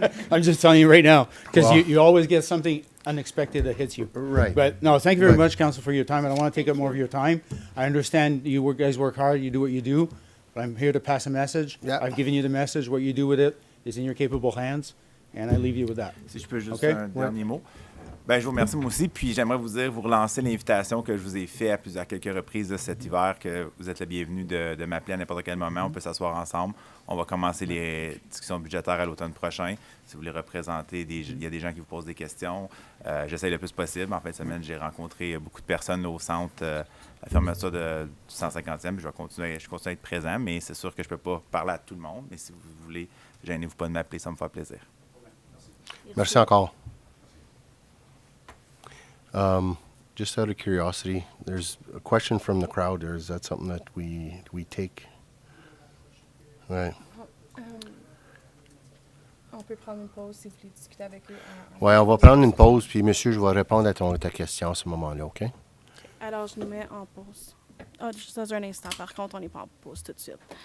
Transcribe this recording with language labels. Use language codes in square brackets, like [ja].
[en] I'm just telling you right now, because you always get something unexpected that hits you. Right. But no, thank you very much, Council, for your time. I don't want to take up more of your time. I understand you guys work hard, you do what you do, but I'm here to pass a message. Yeah. I've given you the message. What you do with it is in your capable hands, and I leave you with that. [fr] Si je peux juste [en] Okay? [fr] un dernier mot. Ben, je vous remercie moi aussi, puis j'aimerais vous relancer l'invitation que je vous ai fait à quelques reprises là, cet hiver, que vous êtes le bienvenu de m'appeler à n'importe quel moment, on peut s'asseoir ensemble. On va commencer les discussions budgétaires à l'automne prochain. Si vous voulez représenter, il y a des gens qui vous posent des questions. J'essaie le plus possible. En fin de semaine, j'ai rencontré beaucoup de personnes là, au centre, la fermeture du 150e. Je continue à être présent, mais c'est sûr que je ne peux pas parler à tout le monde. Mais si vous voulez, gênez-vous pas de m'appeler, ça me fait plaisir. Merci encore. [en] Just out of curiosity, there's a question from the crowd. Is that something that we take? Right. [fr] On peut prendre une pause si vous voulez discuter avec eux. Ouais, on va prendre une pause, puis monsieur, je vais répondre à ta question à ce moment-là, OK? Alors, je nous mets en pause. Juste dans un instant. Par contre, on n'est pas en pause tout de suite.